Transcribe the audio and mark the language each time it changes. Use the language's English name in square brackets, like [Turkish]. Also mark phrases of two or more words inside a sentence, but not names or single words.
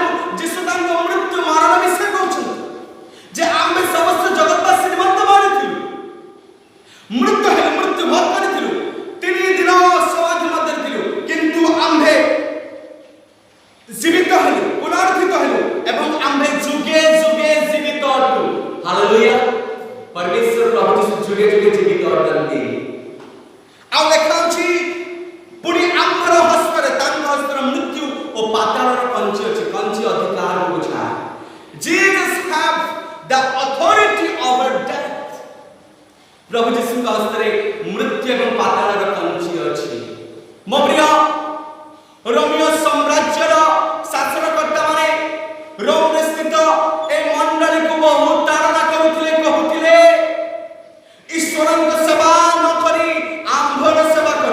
[Odia] ଯୀଶୁ ତାଙ୍କ ମୃତ୍ୟୁ ମରଣ ବିଷୟ କହୁଛନ୍ତି ଯେ ଆମ୍ଭେ ସମସ୍ତ ଜଗତବାସୀ ନିମନ୍ତେ ମରିଥିଲୁ, ମୃତ ହେଲୁ, ମୃତ୍ୟୁ ଭୋଗ କରିଥିଲୁ, 3 ଦିନ ସମାଧି ମଧ୍ୟରେ ଥିଲୁ, କିନ୍ତୁ ଆମ୍ଭେ ଜୀବିତ ହେଲୁ, ପୁନରୁତ୍ଥିତ ହେଲୁ ଏବଂ ଆମ୍ଭେ ଯୁଗେ ଯୁଗେ ଜୀବିତ ଅଟୁ। ହାଲେଲୁୟା। ପରମେଶ୍ୱର ପ୍ରଭୁ ଯୀଶୁ ଯୁଗେ ଯୁଗେ ଜୀବିତ ଅଟନ୍ତି। ଆଉ ଲେଖା ଅଛି, ପୁଣି ଆମର ହସ୍ତରେ, ତାଙ୍କ ହସ୍ତରେ ମୃତ୍ୟୁ ଓ ପାତାଳର କଞ୍ଚି ଅଛି। କଞ୍ଚି ଅଧିକାର ବୁଝା। [English] Jesus have the authority over death. [Odia] ପ୍ରଭୁ ଯୀଶୁଙ୍କ ହସ୍ତରେ ମୃତ୍ୟୁ ଏବଂ ପାତାଳର କଞ୍ଚି ଅଛି। ମୋ ପ୍ରିୟ, ରୋମୀୟ ସାମ୍ରାଜ୍ୟର ଶାସନକର୍ତ୍ତାମାନେ ରୋମରେ ସ୍ଥିତ ଏ ମଣ୍ଡଳୀକୁ ବହୁ ତାଡ଼ନା କରୁଥିଲେ, କହୁଥିଲେ ଈଶ୍ୱରଙ୍କ ସେବା ନ କରି ଆମ୍ଭର ସେବା କର।